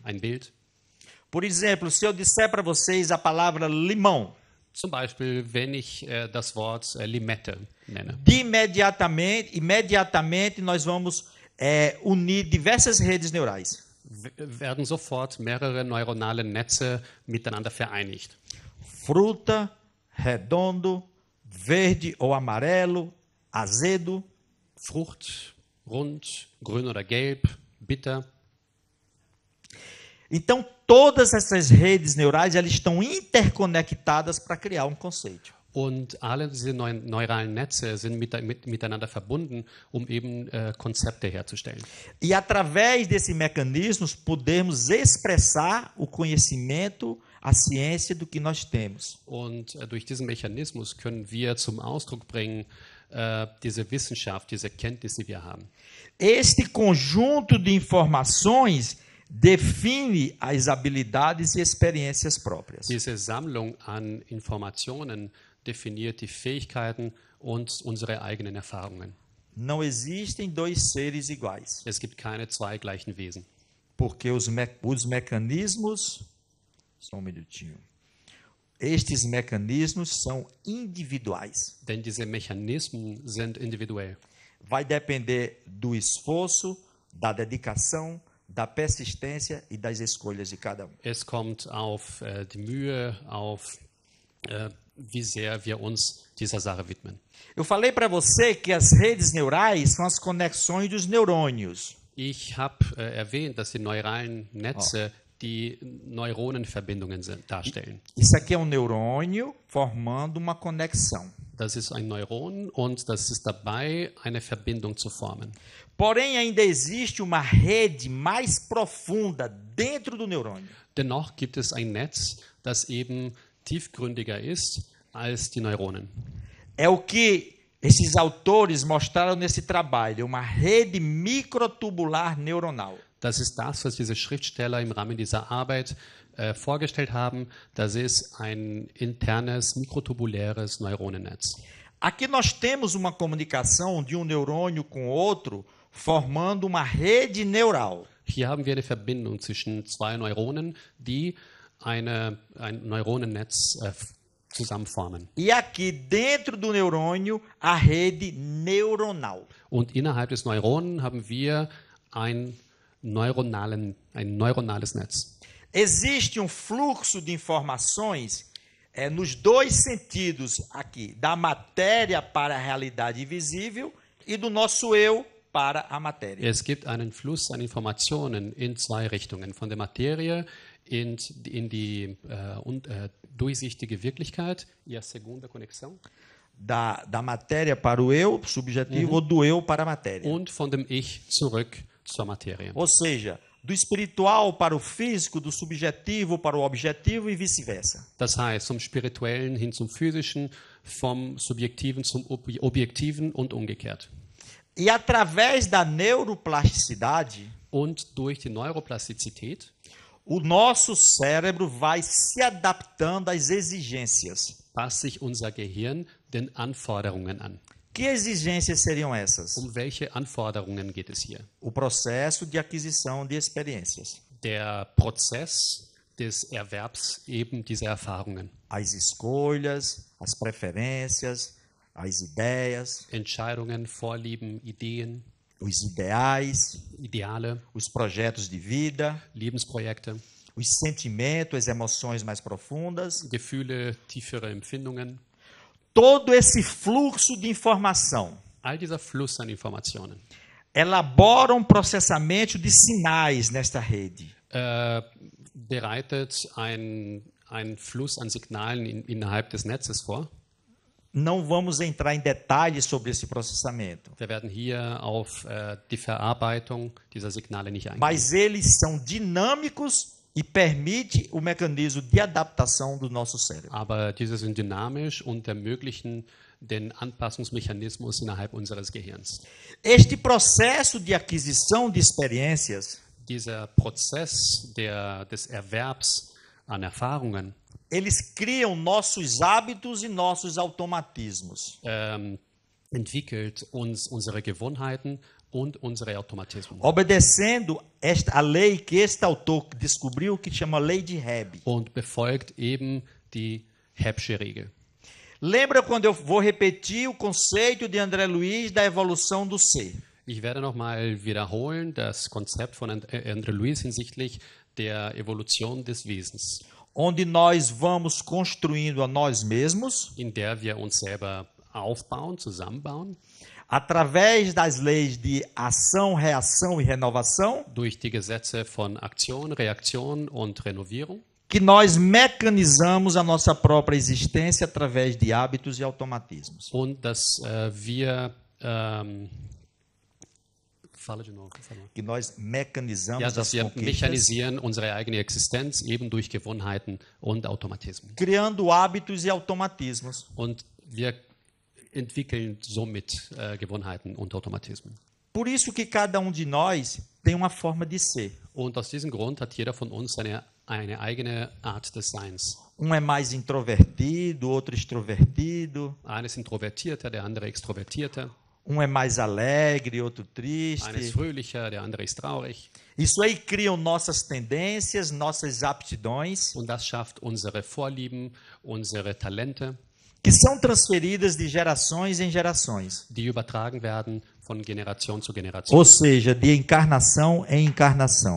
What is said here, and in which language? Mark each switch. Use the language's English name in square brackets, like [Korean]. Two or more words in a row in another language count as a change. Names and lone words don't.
[German] ein Bild. [Portuguese] Por exemplo, se eu disser para vocês a palavra limão, [German] Zum Beispiel, wenn ich das Wort Limette nenne. [Portuguese] imediatamente nós vamos unir diversas redes neurais. [German] Werden sofort mehrere neuronale Netze miteinander vereinigt. [Portuguese] Fruta, redondo, verde ou amarelo, azedo. [German] Frucht, rund, grün oder gelb, bitter. [Portuguese] Então, todas essas redes neurais elas estão interconectadas para criar um conceito. [German] Und alle diese neuralen Netze sind miteinander verbunden, um eben Konzepte herzustellen. [Portuguese] E através desse mecanismo podemos expressar o conhecimento, a ciência do que nós temos. [German] Und durch diesen Mechanismus können wir zum Ausdruck bringen, diese Wissenschaft, diese Kenntnis, die wir haben. [Portuguese] Este conjunto de informações define as habilidades e experiências próprias. [German] Diese Sammlung an Informationen definiert die Fähigkeiten und unsere eigenen Erfahrungen. [Portuguese] Não existem dois seres iguais, [German] Es gibt keine zwei gleichen Wesen, [Portuguese] porque os mecanismos. Só um minutinho. Estes mecanismos são individuais. [German] denn diese Mechanismen sind individuell. [Portuguese] Vai depender do esforço, da dedicação, da persistência e das escolhas de cada um. [German] Es kommt auf die Mühe, auf wie sehr wir uns dieser Sache widmen. [Portuguese] Eu falei para você que as redes neurais são as conexões dos neurônios. [German] Ich habe erwähnt, dass die neuralen Netze die Neuronenverbindungen darstellen. [Portuguese] Isso aqui é um neurônio formando uma conexão. [German] Das ist ein Neuron und das ist dabei, eine Verbindung zu formen. [Portuguese] Porém, ainda existe uma rede mais profunda dentro do neurônio. [German] Dennoch gibt es ein Netz, das eben tiefgründiger ist als die Neuronen. [Portuguese] É o que esses autores mostraram nesse trabalho, uma rede microtubular neuronal. [German] Das ist das, was diese Schriftsteller im Rahmen dieser Arbeit vorgestellt haben. Das ist ein internes, mikrotubuläres Neuronennetz. [Portuguese] Aqui nós temos uma comunicação de um neurônio com outro, formando uma rede neural. [German] Hier haben wir eine Verbindung zwischen zwei Neuronen, die ein Neuronennetz zusammenformen. [Portuguese] E aqui dentro do neurônio, a rede neuronal. [German] Und innerhalb des Neuronen haben wir ein neuronales Netz. [Portuguese] Existe um fluxo de informações nos dois sentidos aqui, da matéria para a realidade visível e do nosso eu para a matéria. [German] Es gibt einen Fluss an Informationen in zwei Richtungen, von der Materie in die durchsichtige Wirklichkeit. [Portuguese] E a segunda conexão? Da matéria para o eu subjetivo ou do eu para a matéria. [German] Und von dem Ich zurück zur Materie. [Portuguese] Ou seja, do espiritual para o físico, do subjetivo para o objetivo e vice-versa. [German] Das heißt, vom Spirituellen hin zum Physischen, vom Subjektiven zum Objektiven und umgekehrt. [Portuguese] E através da neuroplasticidade, [German] und durch die Neuroplastizität, [Portuguese] o nosso cérebro vai se adaptando às exigências. [German] passt sich unser Gehirn den Anforderungen an. [Portuguese] Que exigências seriam essas? [German] Welche Anforderungen geht es hier? [Portuguese] O processo de aquisição de experiências. [German] Der Prozess des Erwerbs eben dieser Erfahrungen. [Portuguese] As escolhas, as preferências, as ideias, [German] Entscheidungen, Vorlieben, Ideen, [Portuguese] os ideais, [German] Ideale, [Portuguese] os projetos de vida, [German] Lebensprojekte, [Portuguese] os sentimentos, as emoções mais profundas. [German] Gefühle, tiefere Empfindungen. [Portuguese] Todo esse fluxo de informação [German] All dieser Fluss an Informationen [Portuguese] elabora um processamento de sinais nesta rede. [German] bereitet ein Fluss an Signalen innerhalb des Netzes vor. [Portuguese] Não vamos entrar em detalhes sobre esse processamento, [German] Wir werden hier auf die Verarbeitung dieser Signale nicht eingehen. [Portuguese] mas eles são dinâmicos e permite o mecanismo de adaptação do nosso cérebro. [German] Aber diese sind dynamisch und ermöglichen den Anpassungsmechanismus innerhalb unseres Gehirns. [Portuguese] Este processo de aquisição de experiências, [German] Dieser Prozess des Erwerbs an Erfahrungen [Portuguese] eles criam nossos hábitos e nossos automatismos. [German] entwickelt unsere Gewohnheiten und unsere Automatismen. [Portuguese] Obedecendo a lei que este autor descobriu, que chama lei de Hebb. [German] Und befolgt eben die Hebbsche Regel. [Portuguese] Lembra quando eu vou repetir o conceito de André Luiz da evolução do ser? [German] Ich werde nochmal wiederholen das Konzept von André Luiz hinsichtlich der Evolution des Wesens, [Portuguese] Onde nós vamos construindo a nós mesmos, [German] in der wir uns selber aufbauen, zusammenbauen, [Portuguese] através das leis de ação, reação e renovação, [German] durch die Gesetze von Aktion, Reaktion und Renovierung, [Portuguese] que nós mecanizamos a nossa própria existência através de hábitos e automatismos. [German] und dass wir [Portuguese] fala de novo, por favor. Que nós mecanizamos [German] Ja, [Portuguese] as [German] dass wir [Portuguese] conquistas, [German] mechanisieren unsere eigene Existenz eben durch Gewohnheiten und Automatismen. [Portuguese] criando hábitos e automatismos. [German] Und wir entwickeln somit Gewohnheiten und Automatismen. [Portuguese] Por isso que cada de nós tem uma forma de ser. [German] Und aus diesem Grund hat jeder von uns eine eigene Art des Seins. [Portuguese] É mais introvertido, outro extrovertido. [German] Einer ist introvertierter, der andere extrovertierter. [Portuguese] É mais alegre, outro triste. [German] Einer ist fröhlicher, der andere ist traurig. [Portuguese] Isso aí criam nossas tendências, nossas aptidões, [German] Und das schafft unsere Vorlieben, unsere Talente, [Portuguese] que são transferidas de gerações em gerações. [German] die übertragen werden von Generation zu Generation. [Portuguese] Ou seja, de encarnação em encarnação.